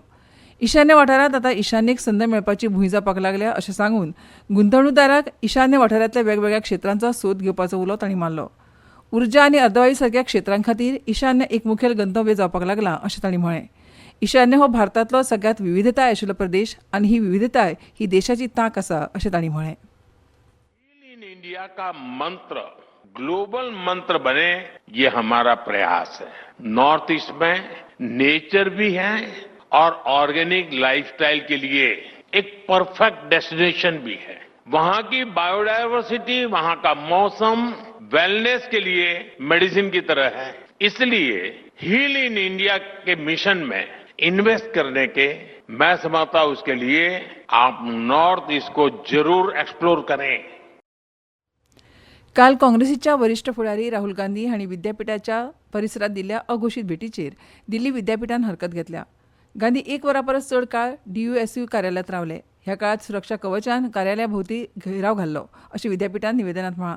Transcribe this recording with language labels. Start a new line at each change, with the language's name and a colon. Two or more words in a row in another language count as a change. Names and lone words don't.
Konkani: ईशान्य वाठारांत आतां ईशान्येक संद मेळपाची भूंय जावपाक लागल्या अशें सांगून गुंतवणूकदारांक ईशान्य वाठारांतल्या वेगवेगळ्या क्षेत्रांचो सोद घेवपाचो उलो तांणी मारलो. उर्जा आनी अर्दवायू सारक्या क्षेत्रां खातीर ईशान्य एक मुखेल गंतव्य जावपाक लागला अशें तांणी म्हळें. ईशान्य हो भारतांतलो सगळ्यांत विविधताय आशिल्लो प्रदेश आनी ही विविधताय ही देशाची तांक आसा अशें तांणी म्हळें.
English: in India
Hindi: का मंत्र ग्लोबल मंत्र बने, ये हमारा प्रयास है.
English: north east
Hindi: में नेचर भी है और
English: organic lifestyle
Hindi: के लिए एक
English: perfect destination
Hindi: भी है. वहां की बायोडायवर्सिटी, वहां का मौसम वेलनेस के लिए मेडिसिन की तरह है. इसलिए हील इन इंडिया के मिशन में इन्वेस्ट करने के मैं समझता हूं उसके लिए आप
English: north east
Hindi: को जरूर एक्सप्लोर करें.
Konkani: काल काँग्रेसीच्या वरिष्ठ फुडारी राहुल गांधी हांणी विद्यापीठाच्या परिसरांत दिल्ल्या अघोषीत भेटीचेर दिल्ली विद्यापीठान हरकत घेतल्या. गांधी एक वरा परस चड काळ DUSU कार्यालयांत रावले. ह्या काळात सुरक्षा कवचान कार्यालया भोवती घेराव घाल्लो अशें विद्यापीठान निवेदनांत म्हळां.